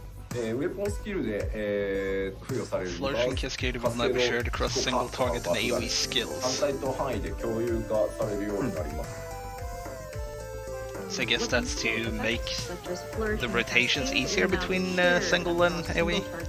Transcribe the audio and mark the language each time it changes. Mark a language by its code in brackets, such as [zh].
[ja] Weapon skill で、付与される [en] Flourishing Cascade will now be shared across single target and AoE skills. [ja] 反対と範囲で共有化されるようになります。 [en] So I guess that's to make the rotations easier between single and AoE.